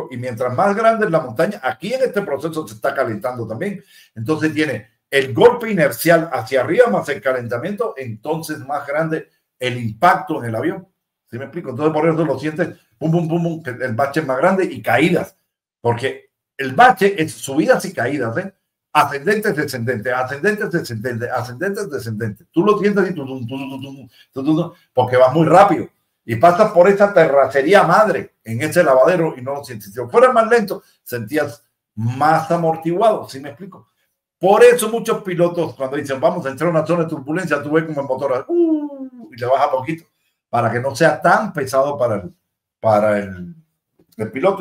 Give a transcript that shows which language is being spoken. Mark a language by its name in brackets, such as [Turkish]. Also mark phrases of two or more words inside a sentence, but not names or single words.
[Spanish] Y mientras más grande es la montaña, aquí en este proceso se está calentando también. Entonces tiene el golpe inercial hacia arriba más el calentamiento, entonces más grande el impacto en el avión. ¿Sí me explico? Entonces por eso lo sientes, pum, pum, pum, pum, que el bache es más grande y caídas. Porque el bache es subidas y caídas, ¿eh? Ascendentes, descendentes, ascendentes, descendentes, ascendentes, descendentes. Tú lo sientes y porque vas muy rápido. Y pasas por esa terracería madre en ese lavadero y no lo sientes. Si fuera más lento, sentías más amortiguado. ¿Sí me explico? Por eso muchos pilotos cuando dicen vamos a entrar a una zona de turbulencia, tú ves como el motor y le baja poquito para que no sea tan pesado para el piloto.